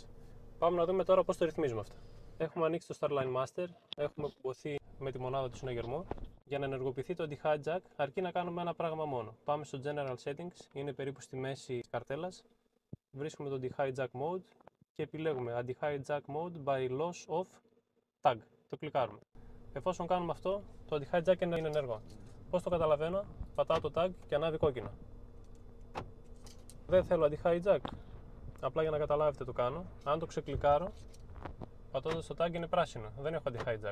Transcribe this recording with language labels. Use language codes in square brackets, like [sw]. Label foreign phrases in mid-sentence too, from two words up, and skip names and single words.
[el] Πάμε να δούμε τώρα πώς το ρυθμίζουμε αυτό. Έχουμε ανοίξει το Starline Master, έχουμε κουμπωθεί με τη μονάδα του συναγερμού. Για να ενεργοποιηθεί το anti-hijack, αρκεί να κάνουμε ένα πράγμα μόνο. Πάμε στο [en] General Settings, [el] είναι περίπου στη μέση της καρτέλας. Βρίσκουμε το [en] anti-hijack mode [el] και επιλέγουμε [en] anti-hijack mode by loss of tag. [el] Το κλικάρουμε. Εφόσον κάνουμε αυτό, το anti-hijack είναι ενεργό. Πώς το καταλαβαίνω? Πατάω το tag και ανάβει κόκκινο. Δεν θέλω anti-hijack. Απλά για να καταλάβετε το κάνω. Αν το ξεκλικάρω, πατώντας το tag είναι πράσινο. Δεν έχω anti-hijack.